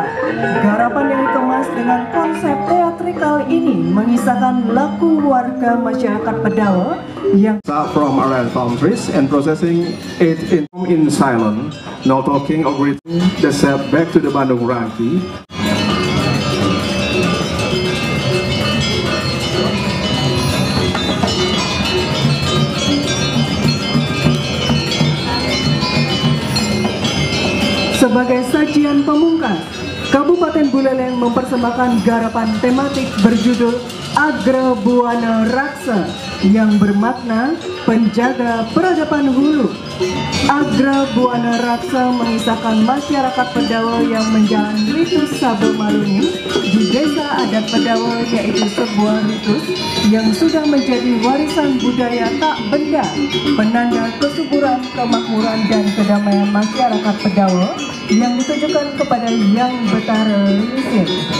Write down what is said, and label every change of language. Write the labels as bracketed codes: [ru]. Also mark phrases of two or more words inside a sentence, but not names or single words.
[id] Garapan yang dikemas dengan konsep teatrikal ini mengisahkan laku warga masyarakat Pedawa yang [en] from around palm trees and processing it in silence, no talking or greeting the set back to the Bandung Rangki. [id] Sebagai sajian pemungkas, Kabupaten Buleleng mempersembahkan garapan tematik berjudul Agra Buana Raksa yang bermakna penjaga peradaban hulu. Agra Buana Raksa mengisahkan masyarakat Pedawa yang menjalani ritus Sabe Maluni di desa adat Pedawa, yaitu sebuah ritus yang sudah menjadi warisan budaya tak benda, penanda kesuburan, kemakmuran, dan kedamaian masyarakat Pedawa yang ditujukan kepada Yang Betara Lisir.